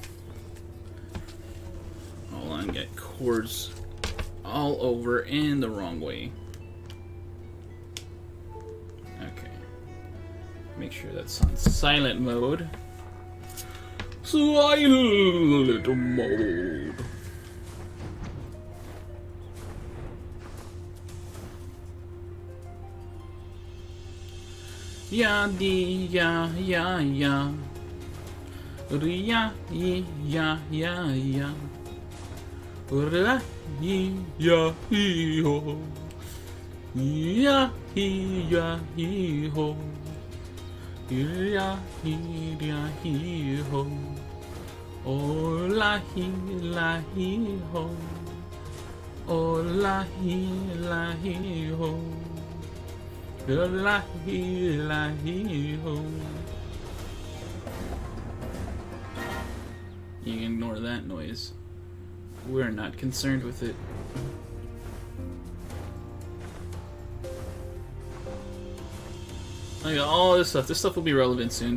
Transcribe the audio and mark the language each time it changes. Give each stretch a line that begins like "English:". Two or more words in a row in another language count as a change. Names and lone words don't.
English: Hold on, get cords all over and the wrong way. Okay. Make sure that's on silent mode. Silent mode. Ya di ya ya ya. Ya yi ya ya ya. Ra yi ya hi ho. Ya hi ya hi ho. Ya hi ya hi ho. Oh la he ho. Oh la he ho. Oh la he ho. You can ignore that noise. We're not concerned with it. I got all this stuff. This stuff will be relevant soon.